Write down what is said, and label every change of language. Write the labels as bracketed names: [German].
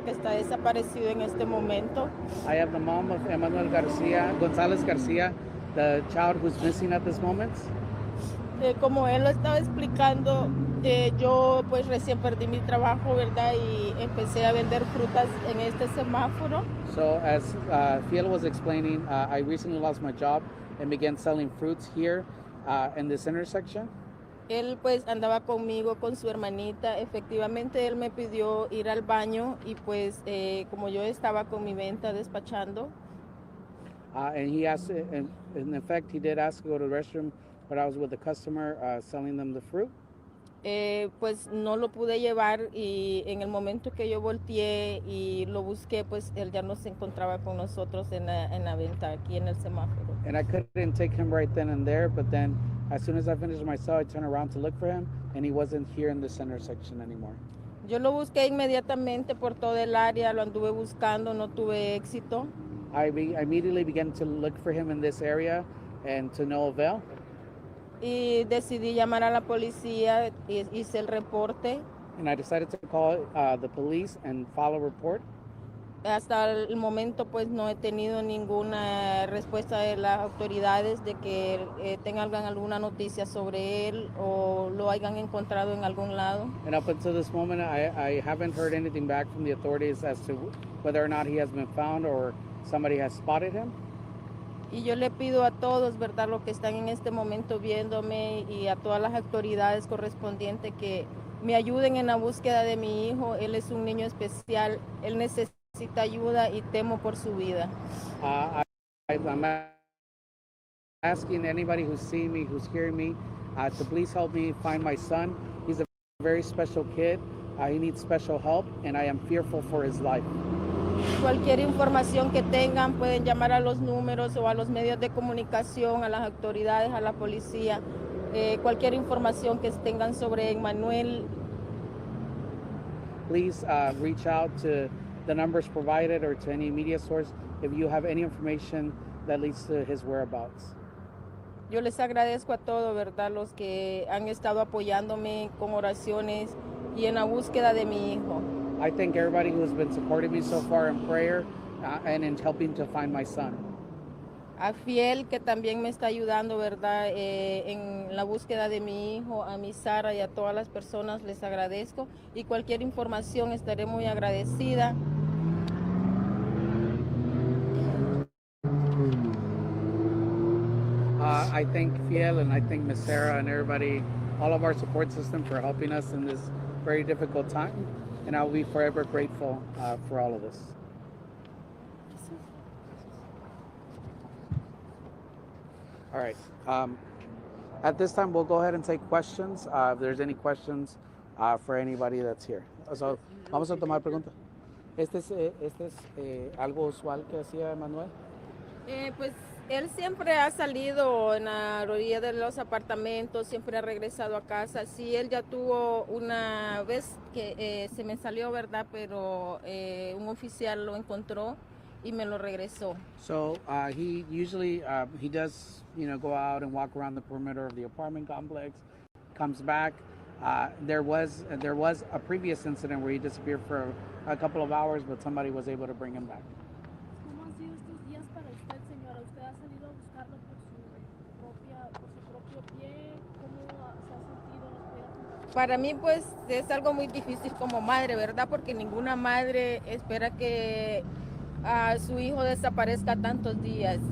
[Spanish] Que está desaparecido en este momento. [English] I am the mom of Emmanuel González García, the child who's missing at this moment. [Spanish] Como él lo estaba explicando, yo pues recién perdí mi trabajo, ¿verdad? Y empecé a vender frutas en este semáforo. [English] So as Fiel was explaining, I recently lost my job and began selling fruits here in this intersection. [Spanish] Él pues andaba conmigo, con su hermanita. Efectivamente, él me pidió ir al baño y pues como yo estaba con mi venta despachando. [English] And he asked, in effect, he did ask to go to the restroom, but I was with the customer selling them the fruit. [Spanish] Pues no lo pude llevar y en el momento que yo volteé y lo busqué, pues él ya no se encontraba con nosotros en la venta aquí en el semáforo. [English] And I couldn't take him right then and there, but then as soon as I finished my sale, I turned around to look for him, and he wasn't here in this intersection anymore. [Spanish] Yo lo busqué inmediatamente por todo el área, lo anduve buscando, no tuve éxito. [English] I immediately began to look for him in this area and to no avail. [Spanish] Y decidí llamar a la policía, hice el reporte. [English] And I decided to call the police and file a report. [Spanish] Hasta el momento pues no he tenido ninguna respuesta de las autoridades de que tengan alguna noticia sobre él o lo hayan encontrado en algún lado. [English] And up until this moment, I haven't heard anything back from the authorities as to whether or not he has been found or somebody has spotted him. [Spanish] Y yo le pido a todos, ¿verdad?, los que están en este momento viéndome y a todas las autoridades correspondientes que me ayuden en la búsqueda de mi hijo. Él es un niño especial, él necesita ayuda y temo por su vida. [English] I'm asking anybody who's seeing me, who's hearing me, to please help me find my son. He's a very special kid. He needs special help, and I am fearful for his life. [Spanish] Cualquier información que tengan pueden llamar a los números o a los medios de comunicación, a las autoridades, a la policía, cualquier información que tengan sobre Emmanuel. [English] Please reach out to the numbers provided or to any media source if you have any information that leads to his whereabouts. [Spanish] Yo les agradezco a todos, ¿verdad? Los que han estado apoyándome con oraciones y en la búsqueda de mi hijo. [English] I thank everybody who has been supporting me so far in prayer and in helping to find my son. [Spanish] A Fiel, que también me está ayudando, ¿verdad? En la búsqueda de mi hijo, a mi Sara y a todas las personas les agradezco. Y cualquier información estaré muy agradecida. [English] I thank Fiel and I thank Miss Sarah and everybody, all of our support system for helping us in this very difficult time. And I'll be forever grateful for all of this. All right. At this time, we'll go ahead and take questions. If there's any questions for anybody that's here. [Spanish] So, vamos a tomar preguntas. ¿Este es algo usual que hacía Manuel? Pues él siempre ha salido en la orilla de los apartamentos, siempre ha regresado a casa. Sí, él ya tuvo una vez que se me salió, ¿verdad? Pero un oficial lo encontró y me lo regresó. [English] So he usually he does go out and walk around the perimeter of the apartment complex, comes back. There was a previous incident where he disappeared for a couple of hours, but somebody was able to bring him back. [Spanish] ¿Cómo han sido estos días para usted, señora? ¿Usted ha salido a buscarlo por su propio pie? ¿Cómo se ha sentido? ¿Nos puede contar? Para mí, pues, es algo muy difícil como madre, ¿verdad? Porque ninguna madre espera que a su hijo desaparezca tantos días.